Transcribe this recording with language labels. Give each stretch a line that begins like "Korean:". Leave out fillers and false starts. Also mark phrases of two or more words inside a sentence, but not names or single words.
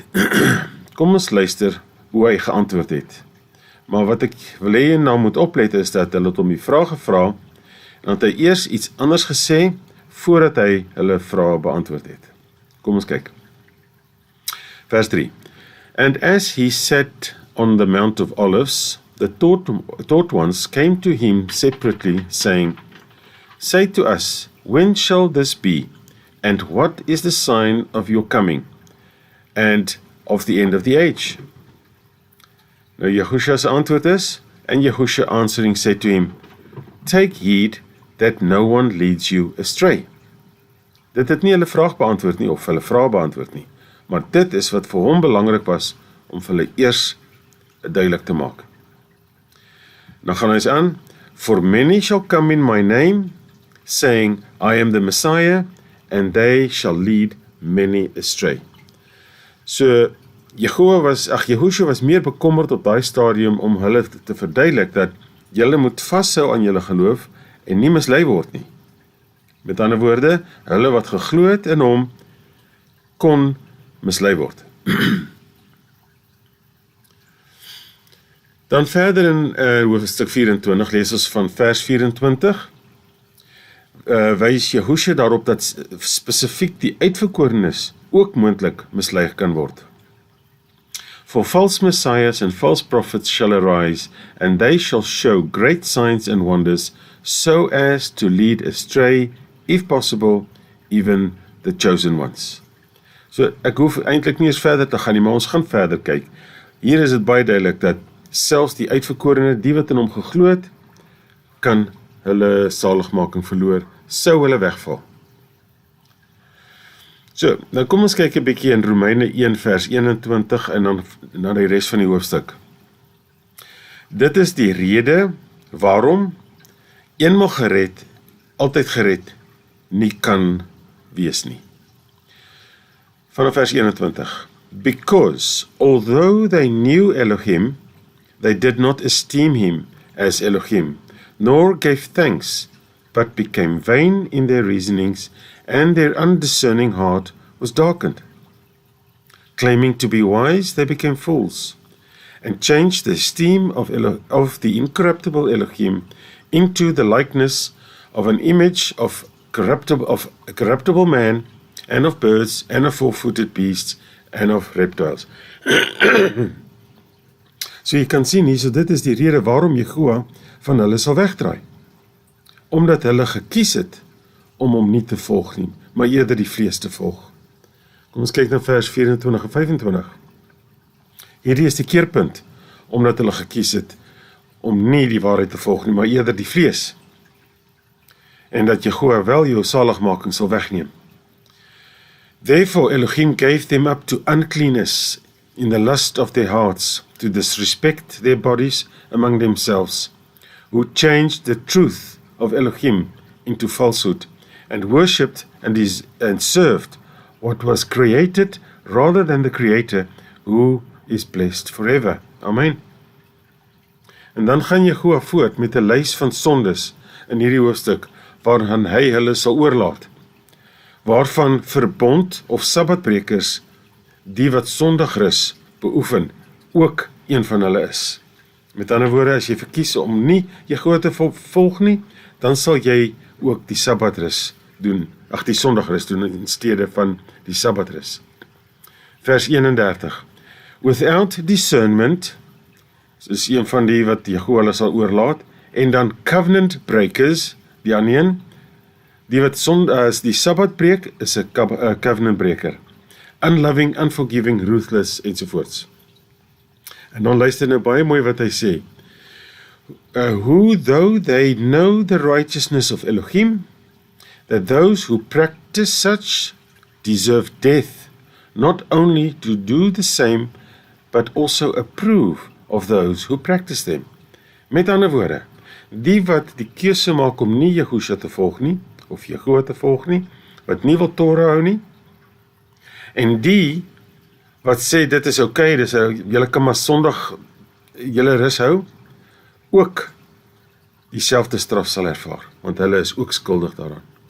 Afrikaans: Kom ons luister hoe hy geantwoord het. Maar wat ek wil hê jy nou moet oplet is dat hulle hom die vraag gevra en dat hy eers iets anders gesê voordat hy hulle vrae beantwoord het. Kom ons kyk. Vers 3.
English: And as he sat on the Mount of Olives, the taught ones came to him separately, saying, Say to us, when shall this be? And what is the sign of your coming, and of the end of the age?
Afrikaans: Nou Jehosja's antwoord is,
English: and Jehosja answering said to him, Take heed that no one leads you astray.
Afrikaans: Dit het nie hulle vraag beantwoord nie, of hulle vraag beantwoord nie, maar dit is wat vir hom belangrik was, om vir hulle eers duidelik te maak. Dan gaan hy aan,
English: For many shall come in my name, saying, I am the Messiah, and they shall lead many astray.
Afrikaans: So, Jehosja was meer bekommerd op daai stadium om hulle te verduidelik dat julle moet vashou aan julle geloof en nie mislei word nie. Met ander woorde, hulle wat geglo het in hom kon mislei word. Dan verder in hoofstuk 24 lees ons van vers 24. Wys Jehosja daarop dat spesifiek die uitverkorenes ook moontlik mislei kan word.
English: For false messiahs and false prophets shall arise, and they shall show great signs and wonders, so as to lead astray, if possible, even the chosen ones.
Afrikaans: So ek hoef eintlik nie eens verder te gaan nie, maar ons gaan verder kyk. Hier is dit baie duidelik dat selfs die uitverkorene, die wat in hom geglo het, kan hulle saligmaking verloor, sou hulle wegval. So, nou kom ons kyk 'n bietjie in Romeine 1 vers 21 en dan na die res van die hoofstuk. Dit is die rede waarom eenmaal gered, altyd gered, nie kan wees nie. Vanaf vers 21.
English: Because, although they knew Elohim, they did not esteem him as Elohim, nor gave thanks, but became vain in their reasonings, and their undiscerning heart was darkened. Claiming to be wise, they became fools, and changed the esteem of the incorruptible Elohim into the likeness of an image of a corruptible man, and of birds, and of four-footed beasts, and of reptiles.
Afrikaans: So jy kan sien hier, so dit is die rede waarom Jehoah van hulle sal wegdraai. Omdat hulle gekies het om hom nie te volg nie, maar eerder die vlees te volg. Kom ons kyk na vers 24 en 25. Hierdie is die keerpunt, omdat hulle gekies het om nie die waarheid te volg nie, maar eerder die vlees. En dat Jehoah wel jou saligmaking sal wegneem.
English: Therefore Elohim gave them up to uncleanness in the lust of their hearts, to disrespect their bodies among themselves, who changed the truth of Elohim into falsehood, and worshipped and served what was created rather than the Creator, who is blessed forever. Amen.
Afrikaans: En dan gaan Jehoah voort met 'n lys van sondes in hierdie hoofstuk, waaraan hy hulle sal oorlaat, waarvan verbond of sabbatbrekers, die wat sondagrus beoefen, ook een van hulle is. Met ander woorde, as jy verkies om nie Jehoah te volg nie, dan sal jy ook die sabbatrus doen, die sondagrus doen in steede van die sabbatrus. Vers 31.
English: Without discernment,
Afrikaans: is een van die wat Jehoah hulle sal oorlaat, en dan
English: covenant breakers,
Afrikaans: die ander een, die wat as die sabbat breek, is 'n
English: covenant breaker. Unloving, unforgiving, ruthless,
Afrikaans: ensovoorts. En dan luister nou baie mooi wat hy sê.
English: who, though they know the righteousness of Elohim, that those who practice such deserve death, not only to do the same, but also approve of those who practice them.
Afrikaans: Met ander woorde, die wat die keuse maak om nie Yahusha te volg nie, of Yahua te volg nie, wat nie wil Torah hou nie, en die wat sê dit is okay, dis julle kan maar Sondag julle rus hou, ook dieselfde straf sal ervaar, want hulle is ook skuldig daaraan.